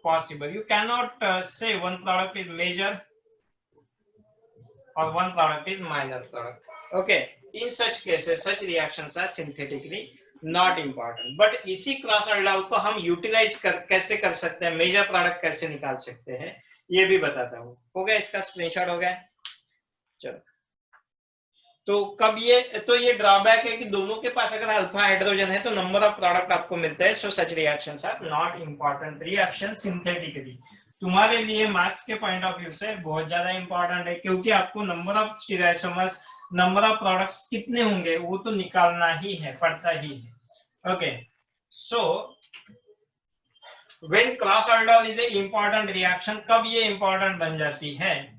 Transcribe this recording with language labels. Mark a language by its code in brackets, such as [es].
[en] You cannot say one product is major or one product is minor product. Okay, in such cases such reactions are synthetically not important. [hi] But इसी cross अर्डल को हम utilise कैसे कर सकते हैं, major product कैसे निकाल सकते हैं, ये भी बताता हूँ। हो गया, इसका स्क्रीनशॉट हो गया। चलो, तो कब ये ड्रॉबैक है कि दोनों के पास अगर अल्फा हाइड्रोजन है तो नंबर ऑफ प्रोडक्ट आपको मिलता है। [en] So such reactions are not important reaction synthetically. [hi] तुम्हारे लिए मार्क्स के पॉइंट ऑफ व्यू से बहुत ज्यादा इंपॉर्टेंट है, क्योंकि आपको number of stereoisomers, number of products कितने होंगे वो तो निकालना ही है, पड़ता ही है। [en] okay, so when cross ordal is a important reaction, [hi] कब ये important बन जाती है?